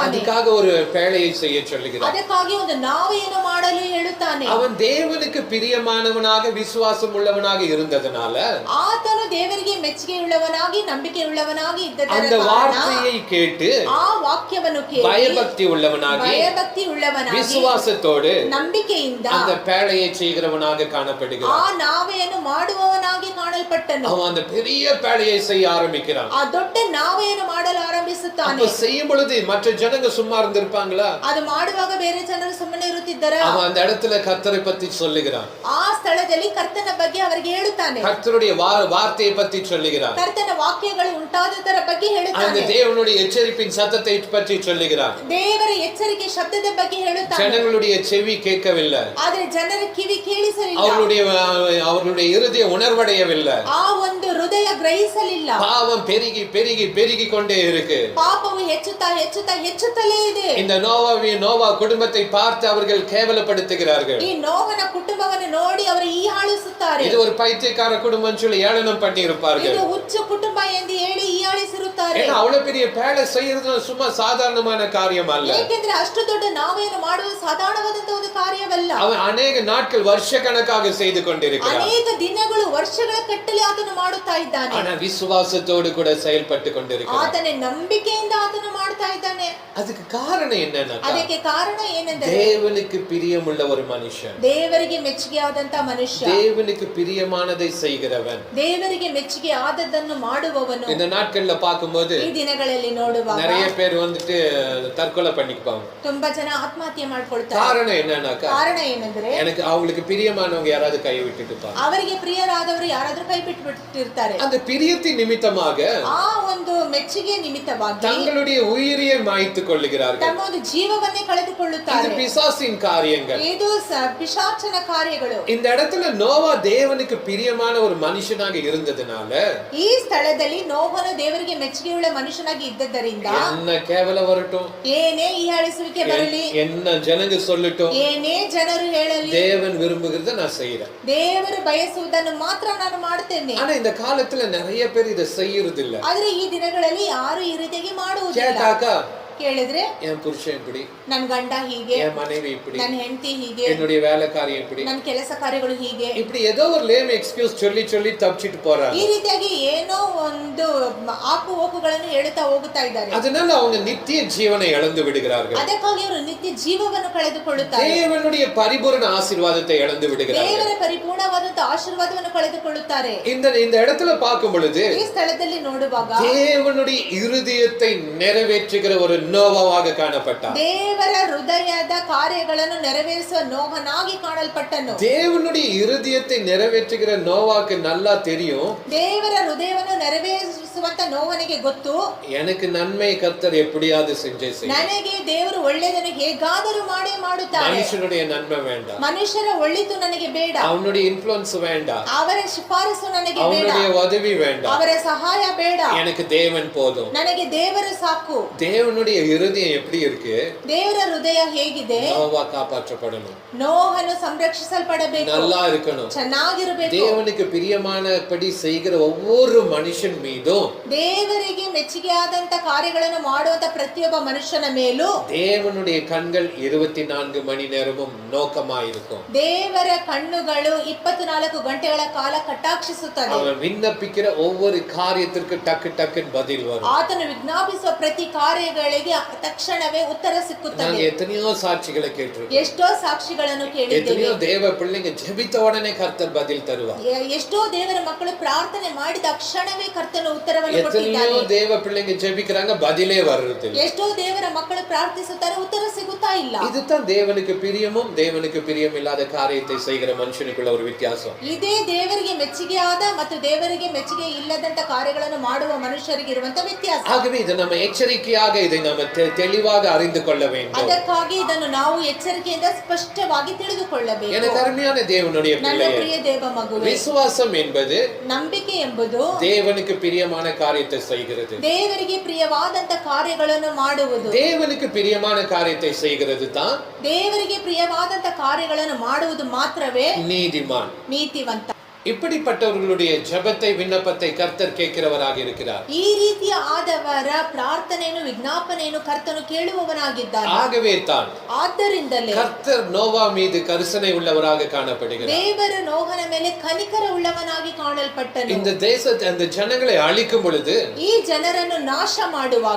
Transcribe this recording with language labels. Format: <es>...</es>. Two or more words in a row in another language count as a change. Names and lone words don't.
<ta>அதுக்காக ஒரு பேழையை செய்ய சொல்லுகிறார்.</ta> <kn>ಅದಕ್ಕಾಗಿ ಒಂದು ನಾವೆಯನ್ನು ಮಾಡಲು ಹೇಳುತ್ತಾನೆ.</kn> <ta>அவன் தேவனுக்கு பிரியமானவனாக விசுவாசம் உள்ளவனாக இருந்ததனால</ta> <kn>ಆತನು ದೇವರಿಗೆ ಮೆಚ್ಚುಗೆ ಉಳ್ಳವನಾಗಿ ನಂಬಿಕೆ ಉಳ್ಳವನಾಗಿ</kn> <ta>அந்த வார்த்தையை கேட்டு</ta> <kn>ಆ ವಾಕ್ಯವನ್ನು ಕೇಳಿ</kn> <ta>பயபக்தி உள்ளவனாಗಿ விசுவாசத்தோடு</ta> <kn>ನಂಬಿಕೆಯಿಂದ</kn> <ta>அந்த பேழையை செய்கிறவனாக காணப்படுகிறான்.</ta> <kn>ಆ ನಾವೆಯನ್ನು ಮಾಡುವವನಾಗಿ ಕಾಣಲ್ಪಟ್ಟನು.</kn> <ta>அவன் அந்த பெரிய பேழையை செய்ய ஆரம்பிக்கிறான்.</ta> <kn>ಆ ದೊಡ್ಡ ನಾವೆಯನ್ನು ಮಾಡಲು ಆರಂಭಿಸುತ್ತಾನೆ.</kn> <ta>அப்ப செய்யும் பொழுது மற்ற ஜனங்க சும்மா இருந்திருப்பாங்களா?</ta> <kn>ಅದು ಮಾಡುವಾಗ ಬೇರೆ ಜನರು ಸುಮ್ಮನೆ ಇರುತ್ತಿದ್ದರಾ?</kn> <ta>அவன் அந்த இடத்துல கர்த்தரை பத்தி சொல்லுகிறான்.</ta> <kn>ಆ ಸ್ಥಳದಲ್ಲಿ ಕರ್ತನ ಬಗ್ಗೆ ಅವರಿಗೆ ಹೇಳುತ್ತಾನೆ.</kn> <ta>கர்த்தருடைய வார்த்தையை பத்தி சொல்லுகிறான்.</ta> <kn>ಕರ್ತನ ವಾಕ್ಯಗಳು ಉಂಟಾದದರ ಬಗ್ಗೆ ಹೇಳುತ್ತಾನೆ.</kn> <ta>அந்த தேவனுடைய எச்சரிப்பின் சத்தத்தை பற்றி சொல்லுகிறான்.</ta> <kn>ದೇವರ ಎಚ್ಚರಿಕೆ ಶಬ್ದದ ಬಗ್ಗೆ ಹೇಳುತ್ತಾನೆ.</kn> <ta>ஜனங்களுடைய செவி கேட்கவில்லை,</ta> <kn>ಆದರೆ ಜನರ ಕಿವಿ ಕೇಳಿಸಲಿಲ್ಲ,</kn> <ta>அவர்களுடைய இருதய உணர்வடையவில்லை,</ta> <kn>ಆ ಒಂದು ಹೃದಯ ಗ್ರಹಿಸಲಿಲ್ಲ.</kn> <ta>பாவம் பெருகி பெருகி பெருகி கொண்டே இருக்கு.</ta> <kn>ಪಾಪವು ಹೆಚ್ಚುತ್ತಾ ಹೆಚ್ಚುತ್ತಾ ಹೆಚ್ಚುತ್ತಲೇ ಇದೆ.</kn> <ta>இந்த நோவா குடும்பத்தை பார்த்து அவர்கள் கேவலப்படுத்துகிறார்கள்.</ta> <kn>ಈ ನೋವನ ಕುಟುಂಬವನ್ನು ನೋಡಿ ಅವರು ಹೀಯಾಳಿಸುತ್ತಾರೆ.</kn> <ta>இது ஒரு பைத்தியக்கார குடும்பம் சொல்லி ஏளனம் பண்ணி இருப்பார்கள்.</ta> <kn>ಇದು ಹುಚ್ಚು ಕುಟುಂಬ ಎಂದು ಹೇಳಿ ಹೀಯಾಳಿಸಿ ನಿಲ್ಲಿಸಿರುತ್ತಾರೆ.</kn> <ta>ஏன்னா அவ்வளவு பெரிய பேழை செய்யறது சும்மா சாதாரணமான காரியம் அல்ல.</ta> <kn>ಏಕೆಂದ್ರೆ ಅಷ್ಟು ದೊಡ್ಡ ನಾವೆಯನ್ನು ಮಾಡುವುದು ಸಾಧಾರಣವಾದಂತಹ ಒಂದು ಕಾರ್ಯವಲ್ಲ.</kn> <ta>அவன் ಅನೇಕ நாட்கள் வருஷ கணக்காக செய்து கொண்டிருக்கிறான்.</ta> <kn>ಅನೇಕ ದಿನಗಳು ವರ್ಷಗಳ ಕಟ್ಟಲೆ ಆತನು ಮಾಡುತ್ತಾ ಇದ್ದಾನೆ.</kn> <ta>ஆனா விசுவாசத்தோடு கூட செயல்பட்டு கொண்டிருக்கிறான்.</ta> <kn>ಆತನ ನಂಬಿಕೆಯಿಂದ ಆತನು ಮಾಡ್ತಾ ಇದ್ದಾನೆ.</kn> <ta>அதுக்கு காரணம் என்னன்னா,</ta> <kn>ಅದಕ್ಕೆ ಕಾರಣ ಏನೆಂದರೆ</kn> <ta>தேவனுக்கு பிரியமுள்ள ஒரு மனுஷன்,</ta> <kn>ದೇವರಿಗೆ ಮೆಚ್ಚುಗೆ ಆದಂತ ಮನುಷ್ಯ,</kn> <ta>தேவனுக்கு பிரியமானதை செய்கிறவன்,</ta> <kn>ದೇವರಿಗೆ ಮೆಚ್ಚುಗೆ ಆದದ್ದನ್ನು ಮಾಡುವವನು.</kn> <ta>இந்த நாட்கள்ல பாக்கும்போது</ta> <kn>ಈ ದಿನಗಳಲ್ಲಿ ನೋಡುವಾಗ</kn> <ta>நிறைய பேர் வந்துட்டு தற்கொலை பண்ணிக்குவாங்க.</ta> <kn>ತುಂಬಾ ಜನ ಆತ್ಮಹತ್ಯೆ ಮಾಡ್ಕೊಳ್ತಾರೆ.</kn> <ta>காரணம் என்னன்னாக்கா,</ta> <kn>ಕಾರಣ ಏನೆಂದ್ರೆ</kn> <ta>எனக்கு அவங்களுக்கு பிரியமானவங்க யாராவது கை விட்டுட்டு இருப்பாங்க.</ta> <kn>ಅವರಿಗೆ ಪ್ರಿಯರಾದವರು ಯಾರಾದ್ರೂ ಕೈ ಬಿಟ್ಟಿರ್ತಾರೆ.</kn> <ta>அந்த பிரியத்தின் நிமித்தமாக</ta> <kn>ಆ ಒಂದು ಮೆಚ್ಚುಗೆ ನಿಮಿತ್ತವಾಗಿ</kn> <ta>தங்களுடைய உயிரையே மாய்த்து கொள்ளுகிறார்கள்.</ta> <kn>ತಮ್ಮ ಒಂದು ಜೀವವನ್ನೇ ಕಳೆದುಕೊಳ್ಳುತ್ತಾರೆ.</kn> <ta>இது பிசாசின் காரியங்கள்.</ta> <kn>ಇದು ಪಿಶಾಚನ ಕಾರ್ಯಗಳು.</kn> <ta>இந்த இடத்துல நோவா தேவனுக்கு பிரியமான ஒரு மனுஷனாக இருந்ததுனால,</ta> <kn>ಈ ಸ್ಥಳದಲ್ಲಿ ನೋಹನು ದೇವರಿಗೆ ಮೆಚ್ಚುಗೆಯುಳ್ಳ ಮನುಷ್ಯನಾಗಿ ಇದ್ದದರಿಂದ</kn> <ta>என்ன கேவலம் வரட்டும்,</ta> <kn>ಏನೇ ಈ ಹಳಿಸುವಿಕೆ ಬರಲಿ,</kn> <ta>என்ன ஜனங்க சொல்லட்டும்,</ta> <kn>ಏನೇ ಜನರು ಹೇಳಲಿ,</kn> <ta>தேவன் விரும்புகிறத நான் செய்யறேன்.</ta> <kn>ದೇವರು ಬಯಸುವುದನ್ನು ಮಾತ್ರ ನಾನು ಮಾಡುತ್ತೇನೆ.</kn> <ta>ஆனா இந்த காலத்துல நிறைய பேர் இதை செய்யறது இல்ல.</ta> <kn>ಆದ್ರೆ ಈ ದಿನಗಳಲ್ಲಿ ಯಾರು ಈ ರೀತಿಯಾಗಿ ಮಾಡುವುದಿಲ್ಲ.</kn> <ta>கேட்டாக்கா,</ta> <kn>ಕೇಳಿದ್ರೆ</kn> <ta>என் புருஷன் இப்படி,</ta> <kn>ನನ್ ಗಂಡ ಹೀಗೆ,</kn> <ta>என் மனைவி இப்படி,</ta> <kn>ನನ್ ಹೆಂಡತಿ ಹೀಗೆ,</kn> <ta>என்னுடைய வேலைக்காரி இப்படி,</ta> <kn>ನನ್ ಕೆಲಸ ಕಾರ್ಯಗಳು ಹೀಗೆ,</kn> <ta>இப்படி ஏதோ ஒரு</ta> <en>lame excuse</en> <ta>சொல்லி சொல்லி தப்பிச்சிட்டு போறாங்க.</ta> <kn>ಈ ರೀತಿಯಾಗಿ ಏನೋ ಒಂದು ಆಪು ಓಪುಗಳನ್ನು ಹೇಳುತ್ತಾ ಹೋಗುತ್ತಾ ಇದ್ದಾರೆ.</kn> <ta>அதனால அவங்க நித்திய ஜீவனை இழந்து விடுகிறார்கள்.</ta> <kn>ಅದಕ್ಕಾಗಿ ಅವರು ನಿತ್ಯ ಜೀವವನ್ನು ಕಳೆದುಕೊಳ್ಳುತ್ತಾರೆ.</kn> <ta>தேவனுடைய பரிபூரண ஆசீர்வாதத்தை இழந்து விடுகிறார்கள்.</ta> <kn>ದೇವರ ಪರಿಪೂರ್ಣವಾದಂತ ಆಶೀರ್ವಾದವನ್ನು ಕಳೆದುಕೊಳ್ಳುತ್ತಾರೆ.</kn> <ta>இந்த இடத்துல பார்க்கும் பொழுது</ta> <kn>ಈ ಸ್ಥಳದಲ್ಲಿ ನೋಡುವಾಗ</kn> <ta>தேவனுடைய இருதயத்தை நிறைவேற்றுகிற ஒரு நோவாவாக காணப்பட்டார்.</ta> <kn>ದೇವರ ಹೃದಯದ ಕಾರ್ಯಗಳನ್ನು ನೆರವೇರಿಸುವ ನೋಹನಾಗಿ ಕಾಣಲ್ಪಟ್ಟನು.</kn> <ta>தேவனுடைய இருதயத்தை நிறைவேற்றுகிற நோவாக்கு நல்லா தெரியும்,</ta> <kn>ದೇವರ ಹೃದಯವನ್ನು ನೆರವೇರಿಸುವಂತ ನೋವನಿಗೆ ಗೊತ್ತು,</kn> <ta>எனக்கு நன்மை கர்த்தர் எப்படியாவது செஞ்சே செய்வார்.</ta> <kn>ನನಗೆ ದೇವರು ಒಳ್ಳೆಯದನ್ನು ಹೇಗಾದರೂ ಮಾಡೇ ಮಾಡುತ್ತಾರೆ.</kn> <ta>மனுஷனுடைய நன்மை வேண்டாம்,</ta> <kn>ಮನುಷ್ಯರ ಒಳಿತು ನನಗೆ ಬೇಡ,</kn> <ta>அவனுடைய இன்ஃப்ளூயன்ஸ் வேண்டாம்,</ta> <kn>ಅವರ ಶಿಫಾರಸು ನನಗೆ ಬೇಡ,</kn> <ta>அவனுடைய உதவி வேண்டாம்,</ta> <kn>ಅವರ ಸಹಾಯ ಬೇಡ,</kn> <ta>எனக்கு தேவன் போதும்.</ta> <kn>ನನಗೆ ದೇವರು ಸಾಕು.</kn> <ta>தேவனுடைய இருதயம் எப்படி இருக்கு?</ta> <kn>ದೇವರ ಹೃದಯ ಹೇಗಿದೆ?</kn> <ta>நோவா காப்பாற்றப்படணும்,</ta> <kn>ನೋಹನು ಸಂರಕ್ಷಿಸಲ್ಪಡಬೇಕು,</kn> <ta>நல்லா இருக்கணும்,</ta> <kn>ಚೆನ್ನಾಗಿರಬೇಕು.</kn> <ta>தேவனுக்கு பிரியமானபடி செய்கிற ஒவ்வொரு மனுஷன் மீதும்</ta> <kn>ದೇವರಿಗೆ ಮೆಚ್ಚುಗೆ ಆದಂತ ಕಾರ್ಯಗಳನ್ನು ಮಾಡುವಂತ ಪ್ರತಿಯೊಬ್ಬ ಮನುಷ್ಯನ ಮೇಲೂ</kn> <ta>தேவனுடைய கண்கள் 24 மணி நேரமும் நோக்கமா இருக்கும்.</ta> <kn>ದೇವರ ಕಣ್ಣುಗಳು 24 ಗಂಟೆಗಳ ಕಾಲ ಕಟಾಕ್ಷಿಸುತ್ತದೆ.</kn> <ta>அவன் விண்ணப்பிக்கிற ஒவ்வொரு காரியத்திற்கு டக்கு டக்குன்னு பதில் வரும்.</ta> <kn>ಆತನು ವಿಜ್ಞಾಪಿಸುವ ಪ್ರತಿ ಕಾರ್ಯಗಳಿಗೆ ತಕ್ಷಣವೇ ಉತ್ತರ ಸಿಕ್ಕುತ್ತದೆ.</kn> <ta>நாங்க எத்தனையோ சாட்சிகளை கேட்டிருக்கோம்,</ta> <kn>ಎಷ್ಟೋ ಸಾಕ್ಷಿಗಳನ್ನು ಕೇಳಿದ್ದೇವೆ.</kn> <ta>எத்தனையோ தேவ பிள்ளைங்க ஜெபித்த உடனே கர்த்தர் பதில் தருவார்.</ta> <kn>ಎಷ್ಟೋ ದೇವರ ಮಕ್ಕಳು ಪ್ರಾರ್ಥನೆ ಮಾಡಿದ ತಕ್ಷಣವೇ ಕರ್ತನು ಉತ್ತರವನ್ನು</kn> <ta>எத்தனையோ</ta> <kn>ಕೊಟ್ಟಿದ್ದಾನೆ.</kn> <ta>தேவ பிள்ளைங்க ஜெபிக்கிறாங்க, பதிலே வர்றது.</ta> <kn>ಎಷ್ಟೋ ದೇವರ ಮಕ್ಕಳು ಪ್ರಾರ್ಥಿಸುತ್ತಾರೆ, ಉತ್ತರ ಸಿಗುತ್ತಾ ಇಲ್ಲ.</kn> <ta>இதுதான் தேவனுக்கு பிரியமும் தேவனுக்கு பிரியம் இல்லாத காரியத்தை செய்கிற மனுஷனுக்குள்ள ஒரு வித்தியாசம்.</ta> <kn>ಇದೇ ದೇವರಿಗೆ ಮೆಚ್ಚುಗೆ ಆದ ಮತ್ತು ದೇವರಿಗೆ ಮೆಚ್ಚುಗೆ ಇಲ್ಲದಂತ ಕಾರ್ಯಗಳನ್ನು ಮಾಡುವ ಮನುಷ್ಯರಿಗೆ ಇರುವಂತ ವ್ಯತ್ಯಾಸ.</kn> <ta>ஆகவே இதை நம்ம எச்சரிக்கையாக இதை நம்ம தெளிவாக அறிந்து கொள்ள வேண்டும்.</ta> <kn>ಅದಕ್ಕಾಗಿ ಇದನ್ನು ನಾವು ಎಚ್ಚರಿಕೆಯಿಂದ ಸ್ಪಷ್ಟವಾಗಿ ತಿಳಿದುಕೊಳ್ಳಬೇಕು.</kn> <ta>எனக்கு அருமையான தேவனுடைய</ta> <kn>ನನ್ನ</kn> <ta>பிள்ளையே,</ta> <kn>ಪ್ರಿಯ ದೇವ ಮಗುವೆ,</kn> <ta>விசுவாசம் என்பது</ta> <kn>ನಂಬಿಕೆ ಎಂಬುದು</kn> <ta>தேவனுக்கு பிரியமான காரியத்தை செய்கிறது.</ta> <kn>ದೇವರಿಗೆ ಪ್ರಿಯವಾದಂತ ಕಾರ್ಯಗಳನ್ನು ಮಾಡುವುದು.</kn> <ta>தேவனுக்கு பிரியமான காரியத்தை செய்கிறது தான்</ta> <kn>ದೇವರಿಗೆ ಪ್ರಿಯವಾದಂತ ಕಾರ್ಯಗಳನ್ನು ಮಾಡುವುದು ಮಾತ್ರವೇ</kn> <ta>நீதிமான்.</ta> <kn>ನೀತಿವಂತ.</kn> <ta>இப்படிப்பட்டவர்களுடைய ஜெபத்தை விண்ணப்பத்தை கர்த்தர் கேட்கிறவராக இருக்கிறார்.</ta> <kn>ಈ ರೀತಿಯ ಆದವರ ಪ್ರಾರ್ಥನೆಯನ್ನು ವಿಜ್ಞಾಪನೆಯನ್ನು ಕರ್ತನು ಕೇಳುವವನಾಗಿದ್ದಾನೆ.</kn> <ta>ஆகவே தான்</ta> <kn>ಆದ್ದರಿಂದಲೇ</kn> <ta>கர்த்தர் நோவா மீது கரிசனை உள்ளவராக காணப்படுகிறார்.</ta> <kn>ದೇವರು ನೋಹನ ಮೇಲೆ ಕನಿಕರ ಉಳ್ಳವನಾಗಿ ಕಾಣಲ್ಪಟ್ಟನು.</kn> <ta>இந்த தேசத்தை அந்த ஜனங்களை அழிக்கும் பொழுது</ta> <kn>ಈ ಜನರನ್ನು ನಾಶ ಮಾಡುವಾಗ</kn>